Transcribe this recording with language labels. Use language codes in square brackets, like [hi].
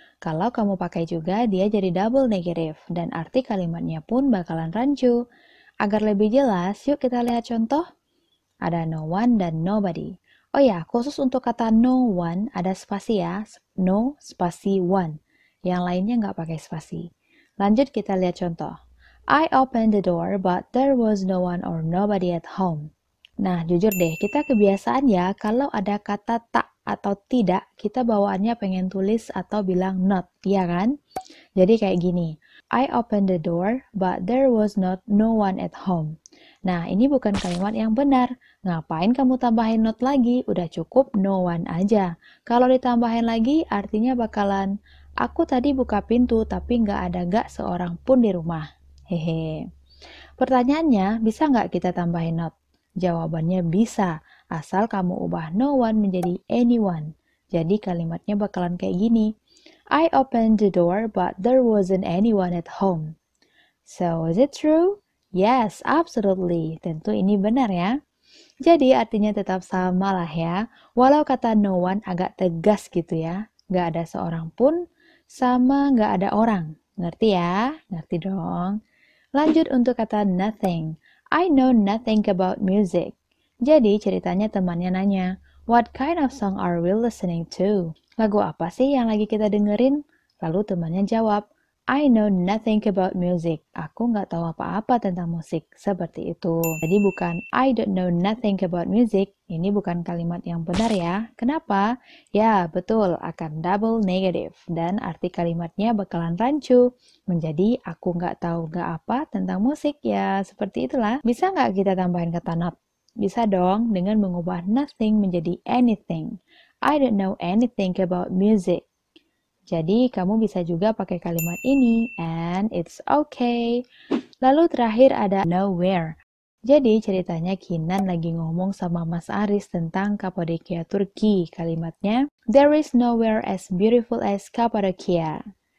[id] Kalau kamu pakai juga, dia jadi double negative, dan arti kalimatnya pun bakalan rancu. Agar lebih jelas, yuk kita lihat contoh. Ada no one dan nobody. Oh ya, khusus untuk kata no one, ada spasi ya. No, spasi one. Yang lainnya nggak pakai spasi. Lanjut kita lihat contoh. [en] I opened the door but there was no one or nobody at home. [id] Nah, jujur deh, kita kebiasaan ya kalau ada kata tak atau tidak, kita bawaannya pengen tulis atau bilang not, iya kan? Jadi kayak gini, [en] I opened the door, but there was no one at home. [id] Nah, ini bukan kalimat yang benar. Ngapain kamu tambahin not lagi? Udah cukup no one aja. Kalau ditambahin lagi, artinya bakalan, aku tadi buka pintu, tapi nggak ada seorang pun di rumah. Hehe. Pertanyaannya, bisa nggak kita tambahin not? Jawabannya bisa, asal kamu ubah no one menjadi anyone. Jadi kalimatnya bakalan kayak gini. [en] I opened the door, but there wasn't anyone at home. So, is it true? Yes, absolutely. [id] Tentu ini benar ya. Jadi artinya tetap sama lah ya. Walau kata no one agak tegas gitu ya. Nggak ada seorang pun, sama nggak ada orang. Ngerti ya? Ngerti dong. Lanjut untuk kata nothing. [en] I know nothing about music. [id] Jadi ceritanya temannya nanya, [en] what kind of song are we listening to? [id] Lagu apa sih yang lagi kita dengerin? Lalu temannya jawab, [en] I know nothing about music. [id] Aku nggak tahu apa-apa tentang musik. Seperti itu. [en] Jadi bukan I don't know nothing about music. [id] Ini bukan kalimat yang benar ya. Kenapa? Ya, betul. Akan double negative. Dan arti kalimatnya bakalan rancu. Menjadi aku nggak tahu nggak apa tentang musik. Ya, seperti itulah. Bisa nggak kita tambahin kata not? Bisa dong dengan mengubah nothing menjadi anything. [en] I don't know anything about music. [id] Jadi kamu bisa juga pakai kalimat ini, [en] and it's okay. [id] Lalu terakhir ada nowhere. Jadi ceritanya Kinan lagi ngomong sama Mas Aris tentang Kapadokia Turki. Kalimatnya, [en] there is nowhere as beautiful as Kapadokia.